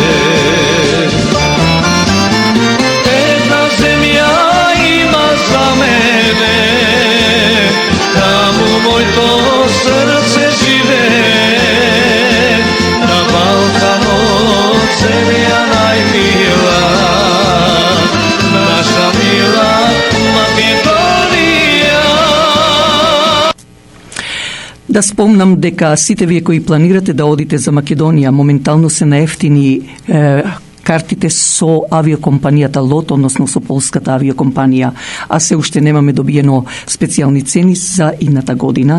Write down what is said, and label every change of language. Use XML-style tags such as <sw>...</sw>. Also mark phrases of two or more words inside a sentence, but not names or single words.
<mk>Една земја има за мене, тамо мој то срце живе. На Балкану земја најмила, наша мила Македонија. Да спомнам дека сите вие кои планирате да одите за Македонија, моментално се наефтини картите со авиокомпанијата ЛОТ, односно со полската авиокомпанија, а се уште немаме добиено специјални цени за идната година.</mk>